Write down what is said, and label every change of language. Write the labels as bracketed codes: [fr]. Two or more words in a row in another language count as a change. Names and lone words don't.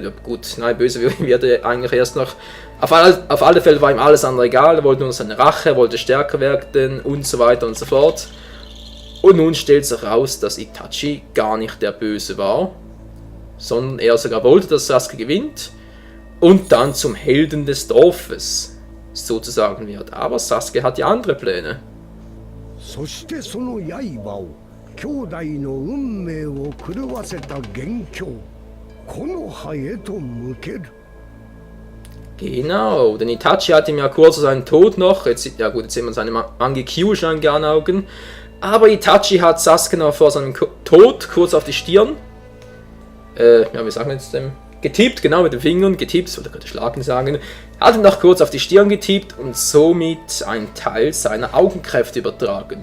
[de] Ja, gut, nein, böse wird er eigentlich erst noch. Auf alle Fälle war ihm alles andere egal, er wollte nur seine Rache, wollte stärker werden und so weiter und so fort. Und nun stellt sich heraus, dass Itachi gar nicht der Böse war, sondern er sogar wollte, dass Sasuke gewinnt und dann zum Helden des Dorfes sozusagen wird. Aber Sasuke hat ja andere Pläne. [ja] そしてその刃を兄弟の運命を狂わせた元凶木の葉へと向ける。 [de] Genau, denn Itachi hat ihm ja kurz vor seinem Tod noch, jetzt, ja gut, jetzt sehen wir seine Mangekyou-Shan in Augen, aber Itachi hat Sasuke noch vor seinem Tod kurz auf die Stirn, ja, wir sagen jetzt getippt, genau mit den Fingern, getippt, oder könnte Schlagen sagen, hat ihn noch kurz auf die Stirn getippt und somit einen Teil seiner Augenkräfte übertragen.